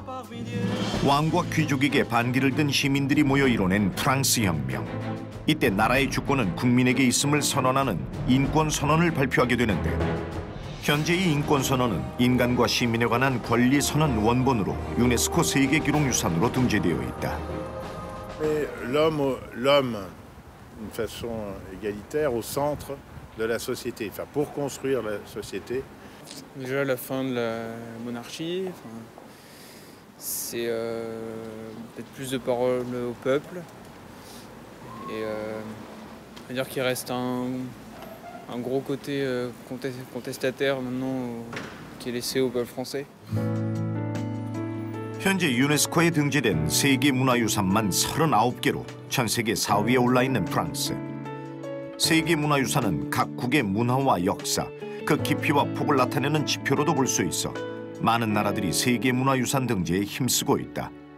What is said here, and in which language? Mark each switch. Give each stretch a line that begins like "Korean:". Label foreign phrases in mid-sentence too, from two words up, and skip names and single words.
Korean: 왕과 귀족에게 반기를 든 시민들이 모여 이뤄낸 프랑스 혁명. 이때 나라의 주권은 국민에게 있음을 선언하는 인권선언을 발표하게 되는데, 현재 이 인권선언은 인간과 시민에 관한 권리선언 원본으로 유네스코 세계기록유산으로 등재되어 있다.
French: L'homme, d'une façon égalitaire, au centre de la société, enfin, pour construire la société. Déjà la fin de la monarchie, c'est peut-être plus de parole au peuple et on va dire qu'il reste un gros côté contestataire maintenant qui est laissé au peuple français.
Korean: 현재 유네스코에 등재된 세계문화유산만 39개로 전 세계 4위에 올라있는 프랑스. 세계문화유산은 각국의 문화와 역사, 그 깊이와 폭을 나타내는 지표로도 볼 수 있어 많은 나라들이 세계문화유산 등재에 힘쓰고 있다.